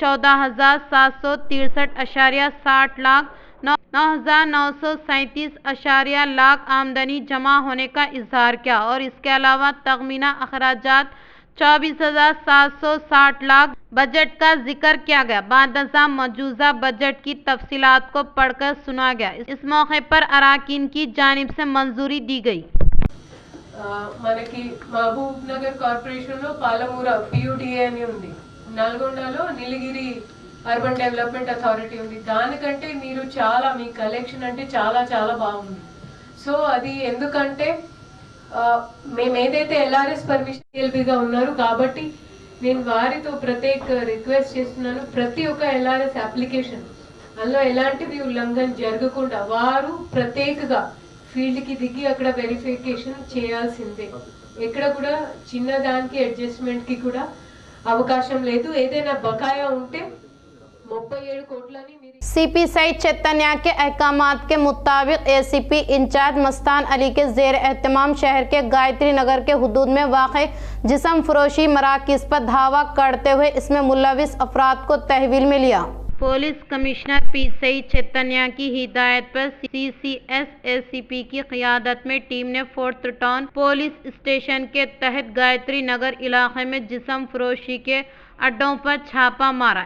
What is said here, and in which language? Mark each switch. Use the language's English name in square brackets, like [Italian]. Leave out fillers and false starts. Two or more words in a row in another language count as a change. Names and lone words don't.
[Urdu] 14,763.60 لاکھ 9,937.0 لاکھ آمدنی جمع ہونے کا اظہار کیا اور اس کے علاوہ تخمینہ اخراجات 24,760 لاکھ بجٹ کا ذکر کیا گیا۔ بعد ازاں مجوزہ بجٹ کی تفصیلات کو پڑھ کر سنا گیا۔ اس موقع پر اراکین کی جانب سے منظوری دی گئی۔ [Telugu] మనకి మహబూబ్ నగర్ కార్పొరేషన్ లో పాలమూర PUDA అని ఉంది, నల్గొండలో నీలగిరి అర్బన్ డెవలప్మెంట్ అథారిటీ ఉంది. దానికంటే మీరు చాలా మీ కలెక్షన్ అంటే చాలా చాలా బాగుంది. సో అది ఎందుకంటే మేము ఏదైతే [English] LRS permission [Telugu] ఎల్బిగా ఉన్నారు కాబట్టి నేను వారితో ప్రత్యేక రిక్వెస్ట్ చేస్తున్నాను, ప్రతి ఒక్క [English] LRS application [Telugu] అందులో ఎలాంటివి ఉల్లంఘన జరగకుండా వారు ప్రత్యేకగా ఫీల్డ్కి దిగి అక్కడ వెరిఫికేషన్ చేయాల్సిందే. ఎక్కడ కూడా చిన్నదానికి అడ్జస్ట్మెంట్కి కూడా అవకాశం లేదు. ఏదైనా బకాయా ఉంటే 37 కోట్లని [Urdu] سی پی سعید چیتنیہ کے احکامات کے مطابق اے سی پی انچارج مستان علی کے زیر اہتمام شہر کے گایتری نگر کے حدود میں واقع جسم فروشی مراکز پر دھاوا کرتے ہوئے اس میں ملوث افراد کو تحویل میں لیا. پولیس کمشنر پی سعید چیتنیہ کی ہدایت پر سی سی ایس اے سی پی کی قیادت میں ٹیم نے فورتھ ٹاؤن پولیس اسٹیشن کے تحت گایتری نگر علاقے میں جسم فروشی کے اڈوں پر چھاپا مارا.